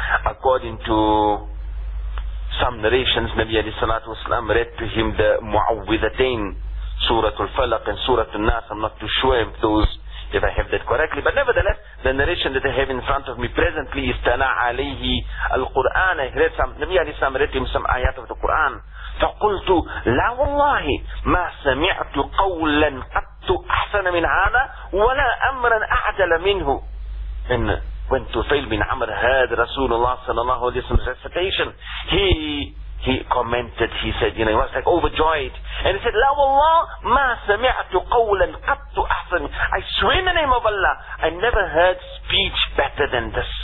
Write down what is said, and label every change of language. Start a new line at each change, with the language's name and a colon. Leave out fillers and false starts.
English: According to some narrations, Nabi alayhi salatu wa sallam read to him the Mu'awwidhatain, Surah Al-Falaq and Surah Al-Nas. I'm not too sure if those, if I have that correctly. But nevertheless, the narration that I have in front of me presently is
Arabic: Tala alayhi al-Quran.
English: I read some, Nabi alayhi salam read to him some ayat of the Quran.
Arabic: فقلت لا والله ما سمعت قولا قط أحسن من هذا ولا أمرا أعدل منه.
English: and went to Thail bin Amr, heard Rasulullah sallallahu alayhi wa sallam's recitation. He commented, he said, you know, he was like overjoyed. And he said,
Arabic: La wallah, ma sami'tu qawlan qattu ahsan.
English: I swear in the name of Allah, I never heard speech better than this.